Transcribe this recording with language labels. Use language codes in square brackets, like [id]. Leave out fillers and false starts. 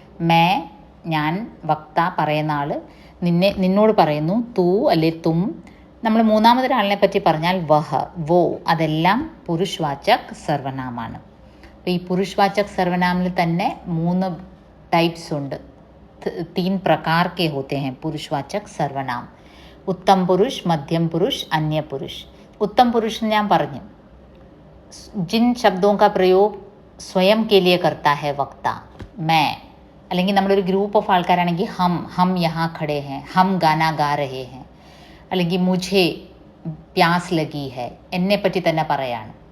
[ml] May ഞാൻ, വക്ത പറയുന്ന ആൾ, നിന്നോട് പറയുന്നു, തൂ അല്ലെ തും. നമ്മൾ മൂന്നാമതൊരാളിനെ പറ്റി പറഞ്ഞാൽ വഹ, വോ, അതെല്ലാം പുരുഷവാചക് സർവനാമാണ്. അപ്പോൾ ഈ പുരുഷവാചക് സർവനാമിൽ തന്നെ 3 ടൈപ്സ് ഉണ്ട്. [hi] 3 प्रकार के होते हैं पुरुषवाचक सर्वनाम. उत्तम पुरुष, मध्यम पुरुष, अन्य पुरुष. उत्तम पुरुष [ml] ഞാൻ പറഞ്ഞു, [hi] जिन शब्दों का प्रयोग स्वयं के लिए करता है वक्ता, मैं, [ml] അല്ലെങ്കിൽ നമ്മളൊരു ഗ്രൂപ്പ് ഓഫ് ആൾക്കാരാണെങ്കിൽ [hi] ഹം യഹാ ഖടേ ഹേ, ഹം ഗാന ഗാ രഹേ ഹേ, അല്ലെങ്കിൽ മുझे പ്യാസ് ലഗി ഹേ, [ml] എന്നെപ്പറ്റി തന്നെ പറയാണ്.